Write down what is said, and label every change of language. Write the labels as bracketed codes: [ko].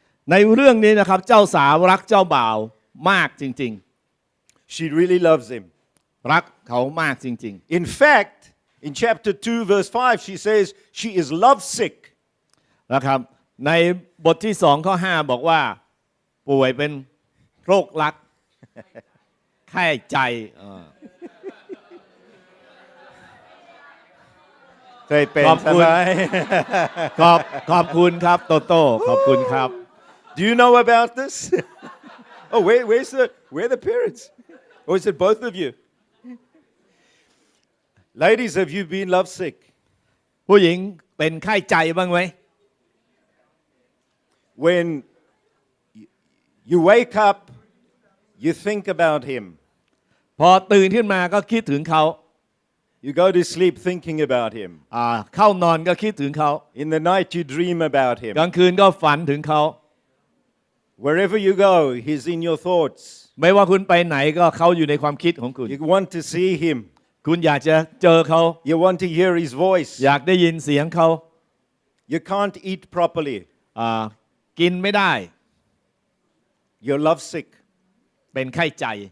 [th] ในเรื่องนี้นะครับเจ้าสาวรักเจ้าบ่าวมากจริง [en] She really loves him. [th] ๆรักเขามากจริง [en] In fact, in chapter 2 verse 5 she says she is lovesick. [th] ๆนะครับในบทที่2ข้อ5บอกว่าป่วยเป็นโรครักไข้ใจ เคยเป็น ขอบคุณ ใช่ไหม ขอบคุณครับโตโต้ขอบคุณครับ [en] Do you know about this? Oh, where are the parents? Or is it both of you? Ladies, have you been lovesick? [th] ผู้หญิงเป็นไข้ใจบ้างไหม [en] When you wake up, you think about him. [th] พอตื่นขึ้นมาก็คิดถึงเขา [en] You go to sleep thinking about him. [th] เข้านอนก็คิดถึงเขา [en] In the night, you dream about him. [th] กลางคืนก็ฝันถึงเขา [en] Wherever you go, he's in your thoughts. [th] ไม่ว่าคุณไปไหนก็เขาอยู่ในความคิดของคุณ [en] You want to see him. [th] คุณอยากจะเจอเขา [en] You want to hear his voice. [th] อยากได้ยินเสียงเขา [en] You can't eat properly. [th] กินไม่ได้ [en] You're lovesick. [th] เป็นไข้ใจ